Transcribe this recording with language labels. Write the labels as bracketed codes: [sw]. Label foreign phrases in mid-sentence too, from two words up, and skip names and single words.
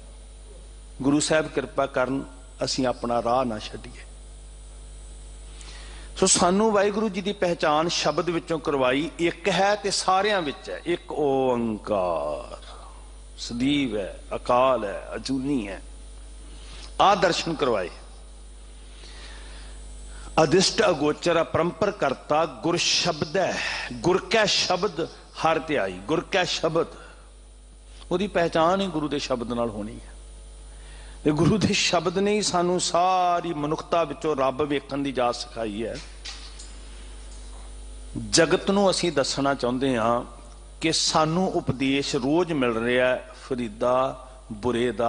[pa] ਗੁਰੂ ਸਾਹਬ ਕਿਰਪਾ ਕਰਨ ਅਸੀਂ ਅਪਣਾ ਰਾਹ ਨਾ ਛੱਡੀਏ। ਸੋ ਸਾਨੂੰ ਵਾਹਿਗੁਰੂ ਜੀ ਕੀ ਪਹਿਚਾਣ ਸ਼ਬਦ ਵਿਚੋਂ ਕਰਵਾਈ, ਏਕ ਹੈ ਤੇ ਸਾਰਿਆਂ ਵਿਚ ਹੈ। ਏਕ ਓਅੰਕਾਰ ਸਦੀਵ ਹੈ, ਅਕਾਲ ਹੈ, ਅਜੂਨੀ ਹੈ, ਆ ਦਰਸ਼ਨ ਕਰਵਾਏ। ਅਦਿਸ਼ਟ ਅਗੋਚਰ ਅਪਰੰਪਰ ਕਰਤਾ ਗੁਰ ਸ਼ਬਦ ਹੈ, ਗੁਰ ਕੈ ਸ਼ਬਦ ਹਰ ਤਿਆਈ। ਗੁਰ ਕੈ ਸ਼ਬਦ, ਉਸਕੀ ਪਹਿਚਾਣ ਹੀ ਗੁਰੂ ਕੇ ਸ਼ਬਦ ਨਾਲ ਹੋਣੀ ਹੈ। ਤੇ ਗੁਰੂ ਕੇ ਸ਼ਬਦ ਨੇ ਹੀ ਸਾਨੂੰ ਸਾਰੀ ਮਨੁੱਖਤਾ ਵਿਚੋਂ ਰੱਬ ਵੇਖਣ ਦੀ ਜਾਚ ਸਿਖਾਈ ਹੈ। ਜਗਤ ਨੂੰ ਅਸੀਂ ਦੱਸਣਾ ਚਾਹੁੰਦੇ ਹਾਂ ਕਿ ਸਾਨੂੰ ਉਪਦੇਸ਼ ਰੋਜ਼ ਮਿਲ ਰਿਹਾ ਹੈ ਫਰੀਦਾ ਬੁਰੇ ਦਾ।